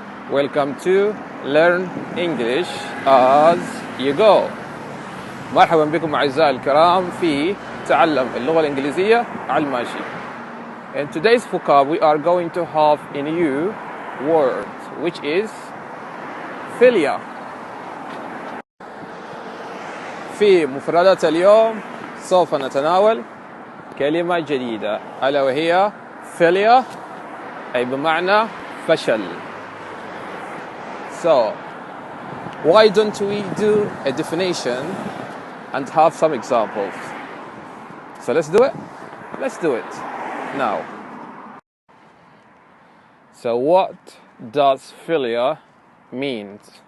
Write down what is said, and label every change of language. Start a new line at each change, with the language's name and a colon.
English: Welcome to Learn English as you go.
Arabic: مرحبا بكم أعزائي الكرام في تعلم اللغة الإنجليزية على الماشي.
English: In today's vocab we are going to have a new word which is failure.
Arabic: في مفردات اليوم سوف نتناول كلمة جديدة ألا وهي failure أي بمعنى فشل.
English: So why don't we do a definition and have some examples? So let's do it. Let's do it now. So what does failure mean?